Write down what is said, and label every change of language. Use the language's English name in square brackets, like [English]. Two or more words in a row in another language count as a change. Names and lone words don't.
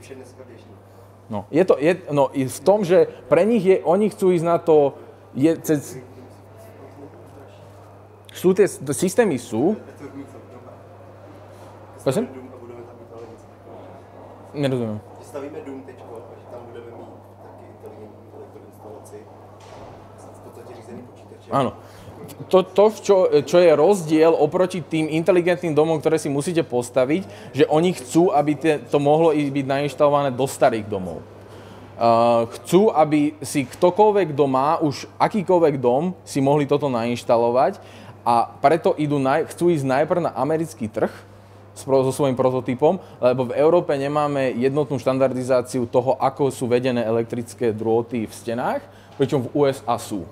[Slovak] No, v tom, že pre nich oni chcú ísť na to, tie systémy sú. Prosím? Nerozumiem. [Czech] Stavíme dům teďko, že tam budeme mít taky inteligentní elektroinstalaci. V podstatě řízený počítače. [Slovak] Áno. Čo je rozdiel oproti tým inteligentným domom, ktoré si musíte postaviť, že oni chcú, aby to mohlo byť nainštalované do starých domov. Chcú, aby si ktokoľvek, kto má už akýkoľvek dom, si mohli toto nainštalovať a preto chcú ísť najprv na americký trh so svojím prototypom, lebo v Európe nemáme jednotnú štandardizáciu toho, ako sú vedené elektrické drôty v stenách, pričom v USA sú.